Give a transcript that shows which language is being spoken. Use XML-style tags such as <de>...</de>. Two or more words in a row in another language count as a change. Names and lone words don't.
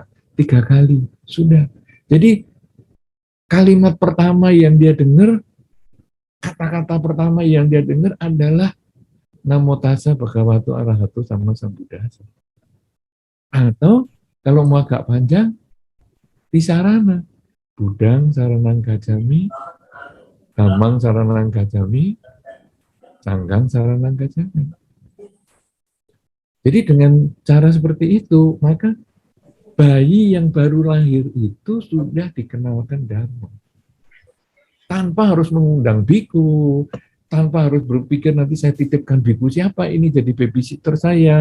<id>3 kali, sudah. Jadi kalimat pertama yang dia dengar, kata-kata pertama yang dia dengar adalah</id> <pi>Namo Tassa Bhagavato Arahato Sama Sambuddhassa.</pi> <id>Atau kalau mau agak panjang, Tisarana.</id> <pi>Budang saranang gacami, Dhammang saranang gacami, Sanggang saranang gacami.</pi> <id>Jadi dengan cara seperti itu, maka bayi yang baru lahir itu sudah dikenalkan dharma. Tanpa harus mengundang biku, tanpa harus berpikir nanti saya titipkan biku siapa ini jadi babysitter saya.</id>